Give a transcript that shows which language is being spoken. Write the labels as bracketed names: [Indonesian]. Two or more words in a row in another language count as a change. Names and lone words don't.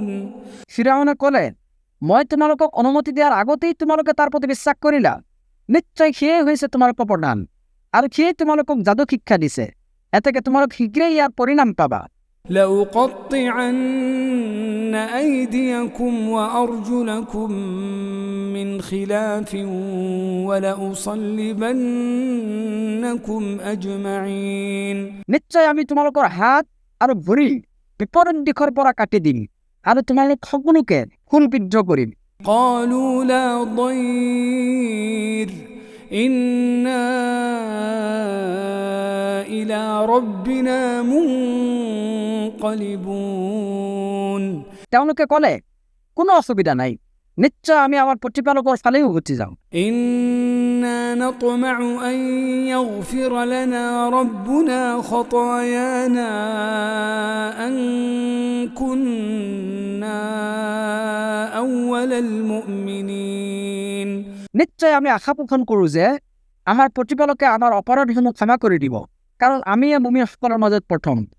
[Assamese] ফিৰাউনে ক'লে মই তোমালোকক অনুমতি দিয়াৰ আগতেই তোমালোকে তাৰ প্ৰতি বিশ্বাস কৰিলা নিশ্চয় সেয়ে হৈছে তোমালোকৰ প্ৰদান আৰু সেয়ে তোমালোকক যাদু শিক্ষা দিছে এতেকে তোমালোক শীঘ্ৰেই ইয়াৰ পৰিণাম পাবা [Arabic] لأقطعن أيديكم وأرجلكم من خلاف ولأصلبنكم أجمعين [Assamese] নিশ্চয় আমি তোমালোকৰ হাত আৰু ভৰি বিপৰীত দিশৰ পৰা কাটি দিম আৰু তোমালোক সকলোকে খুলবিদ্ধ কৰিম [Arabic] قالوا لا ضير إنا إلى ربنا منقلبون [Assamese] তেওঁলোকে ক'লে কোনো অসুবিধা নাই নিশ্চয় আমি আমাৰ প্ৰতিপালকৰ ফালেই উভতি যাওঁ [Arabic] إنا نطمع أن يغفر لنا ربنا خطايانا أن كنا أول المؤمنين [Assamese] নিশ্চয় আমি আশা পোষণ কৰোঁ যে আমাৰ প্ৰতিপালকে আমাৰ অপৰাধসমূহ ক্ষমা কৰি দিব কাৰণ আমিয়ে মুমিনসকলৰ মাজত প্ৰথম